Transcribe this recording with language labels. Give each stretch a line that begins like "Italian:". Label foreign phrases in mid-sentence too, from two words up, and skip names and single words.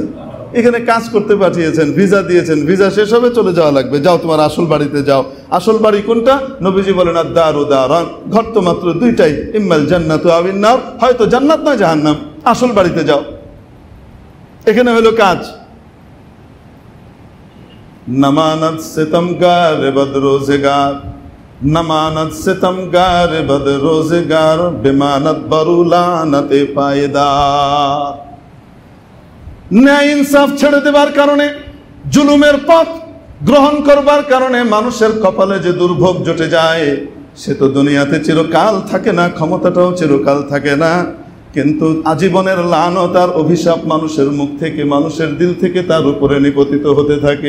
Bangla: এখানে কাজ করতে পাঠিয়েছেন, ভিসা দিয়েছেন, ভিসা শেষ হবে চলে যাওয়া লাগবে, যাও তোমার আসল বাড়িতে যাও। আসল বাড়ি কোনটা? নবীজি বলেন
Arabic: الدار داران,
Bangla: ঘর তো মাত্র দুইটাই,
Arabic: إما الجنة وإما النار,
Bangla: হয়তো জান্নাত নয় জাহান্নাম। আসল বাড়িতে যাও। এখানে হলো কাজ।
Persian: نماند ستمگار بدروزگار، نماند ستمگار بدروزگار، بماند بر او لعنت پایدار.
Bangla: ন্যায় ইনসাফ ছেড়ে দেবার কারণে, জুলুমের পথ গ্রহণ করবার কারণে মানুষের কপালে যে দুর্ভোগ জুটে যায়, সে তো দুনিয়াতে চিরকাল থাকে না, ক্ষমতাটাও চিরকাল থাকে না। কিন্তু আজীবনের লানত আর অভিশাপ মানুষের মুখ থেকে, মানুষের দিল থেকে তার উপরে নিপতিত হতে থাকে।